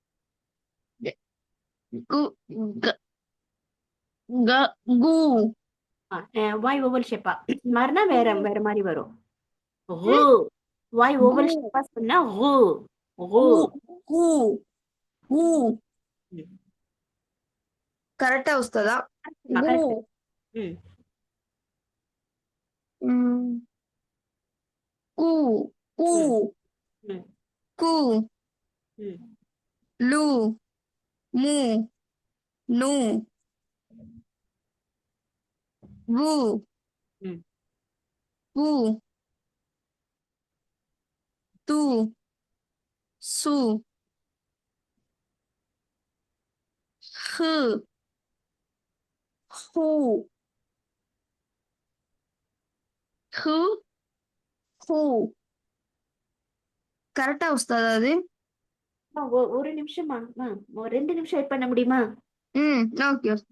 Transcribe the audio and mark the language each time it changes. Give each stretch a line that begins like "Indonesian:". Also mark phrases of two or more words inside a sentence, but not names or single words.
Tamil: கு. க. க. கு. வாய் ஓவல் ஷேப்பா மாறினா வேற வேற மாதிரி வரும். ஹூ. ம். வாய் கு. ஓவல் ஷேப்பா சொன்னா ஹூ. ஹூ. கு. கு. கு. ம்.
Telugu: కరెక్టే వస్తదా? గు.
Tamil: கரெக்ட். ம். ம். కు. కు. ம். ம். కు. ம். లు. ము. ను. వు. ம். వు. து. సు. హు. హు. హు. హు.
Telugu: కరెక్టా వస్తదా అది?
Tamil: ஒரு நிமிஷமா, ஒரு 2 நிமிஷம் வெயிட் பண்ண முடியுமா?
Telugu: ఓకే.